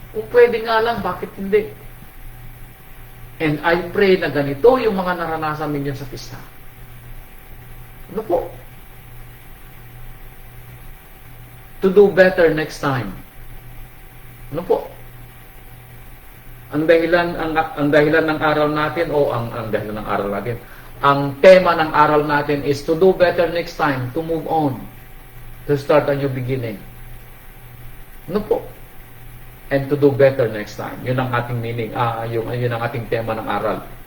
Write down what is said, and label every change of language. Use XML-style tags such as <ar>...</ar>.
<tl>Kung pwede nga lang, bakit hindi?</tl> <en>And I pray</en> <tl>na ganito yung mga naranasan ninyo sa pista. Ano po?</tl> <en>To do better next time.</en> <tl>Ano po? Ang dahilan ng araw natin ang dahilan ng araw natin Ang tema ng aral natin</tl> <en>is to do better next time, to move on, to start a new beginning.</en> <tl>Ano po?</tl> <en>And to do better next time.</en> <tl>Yun ang ating meaning, yun ang ating tema ng aral.</tl>